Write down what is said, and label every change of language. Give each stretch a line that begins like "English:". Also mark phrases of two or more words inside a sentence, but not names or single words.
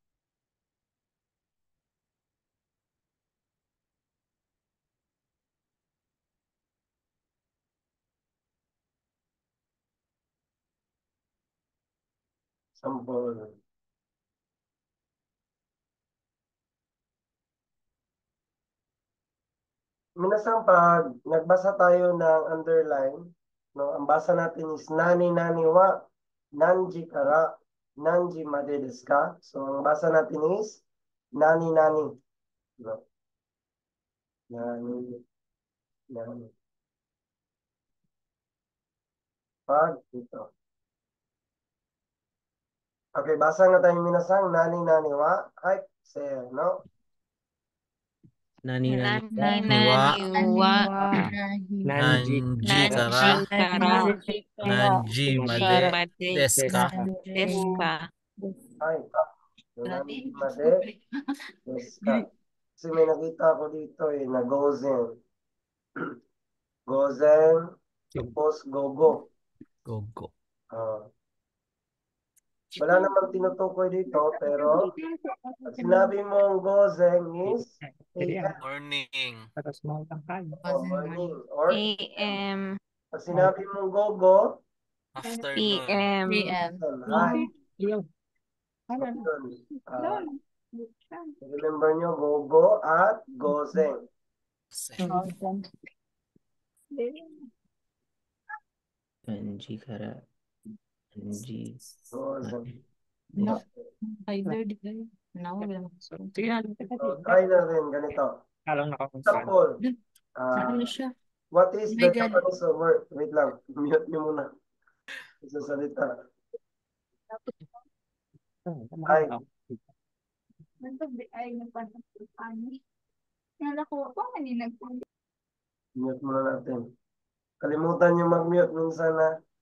English: Sample.
Filipino: Minsan pag nagbasa tayo ng underline, no, ang basa natin is
Japanese: 何々は, 何時から、何時までですか?
Filipino: So, ang basa natin is
Japanese: 何々.
Filipino: No?
Japanese: 何、何.
Filipino: Pag ito. Okay, basa nga tayo minasang
Japanese: 何々は.
Filipino: Ay, say, no?
Japanese: 何々 Nani wa wa 何時から何時から何時まで made ですか? ですか? Ay, 何までですか?
Filipino: Kasi may nakita ko dito na gozen. Gozen, tapos gogo. Gogo. Ah, wala namang tinutukoy dito, pero pag sinabi mong gozen
English: is AM Morning. or morning. Or AM,
Filipino: pag sinabi mong gogo,
English: Afternoon. PM,
Filipino: hi. Yun. Remember nyo, gogo at gozen.
Japanese: 何時から何時 Gozen.
English: No. No.
Filipino: So, try na rin ganito.
English: Example. What is the Japanese word?
Filipino: Wait lang. Mute nyo muna. Isa salita. Hi. Mute muna natin. Kalimutan nyo mag-mute minsan na.